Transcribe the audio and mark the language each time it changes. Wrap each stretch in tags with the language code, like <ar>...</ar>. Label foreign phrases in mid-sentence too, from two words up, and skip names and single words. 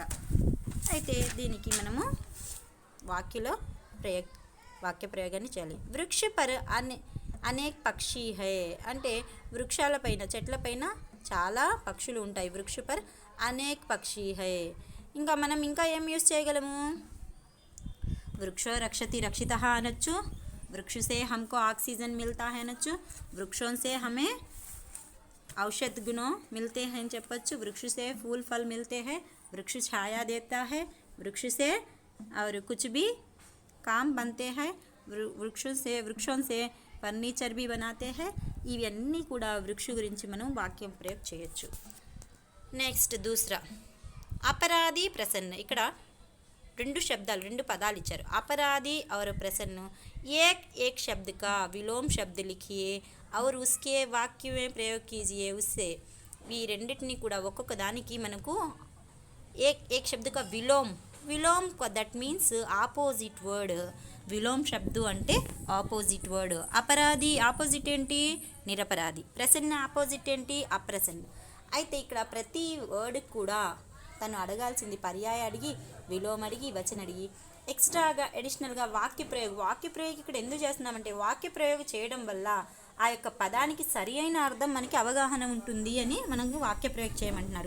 <te>అయితే దీనికి మనము వాక్య ప్రయోగాన్ని చేయాలి.</te> <hi>वृक्ष पर अनेक पक्षी है</hi> <te>అంటే వృక్షాలపైన చెట్లపైన చాలా పక్షులు ఉంటాయి.</te> <hi>वृक्ष पर अनेक पक्षी है.</hi> <te>ఇంకా మనం ఇంకా ఏం యూజ్ చేయగలము?</te> <sa>వృక్షో రక్షతి రక్షితః అనొచ్చు.</sa> <hi>वृक्ष से हमको ऑक्सीजन मिलता है అనొచ్చు. वृक्षों से हमें औषध गुणों मिलते हैं</hi> <te>అని చెప్పొచ్చు.</te> <hi>वृक्ष से फूल फल मिलते हैं. वृक्ष छाया देता है. वृक्ष से और कुछ भी काम बनते हैं. वृक्षों से फर्नीचर भी बनाते हैं.</hi> <te>ఇవన్నీ కూడా వృక్ష గురించి మనం వాక్యం ప్రయోగం చేయొచ్చు. నెక్స్ట్ దూసరా అపరాధి ప్రసన్న. ఇక్కడ రెండు శబ్దాలు, రెండు పదాలు ఇచ్చారు,</te> <hi>अपराधी और प्रसन्न। एक एक शब्द का विलोम शब्द लिखिए और उसके वाक्य में प्रयोग कीजिए उससे।</hi> <te>ఈ రెండింటిని కూడా ఒక్కొక్క దానికి మనకు</te> <hi>एक शब्द का विलोम</hi> <en>that means opposite word.</en> <hi>विलोम शब्द</hi> <te>అంటే</te> <en>opposite word.</en> <te>అపరాధి ఆపోజిట్ ఏంటి? నిరపరాధి। ప్రసన్న ఆపోజిట్ ఏంటి? అప్రసన్న। అయితే ఇక్కడ ప్రతి వర్డ్ కూడా తను అడగాల్సింది పర్యాయ అడిగి, విలోమ అడిగి, వచన అడిగి, ఎక్స్ట్రాగా అడిషనల్గా వాక్య ప్రయోగం ఇక్కడ ఎందుకు చేస్తున్నామంటే వాక్య ప్రయోగం చేయడం వల్ల ఆ యొక్క పదానికి సరి అయిన అర్థం మనకి అవగాహన ఉంటుంది అని మనకు వాక్య ప్రయోగం చేయమంటున్నారు।</te>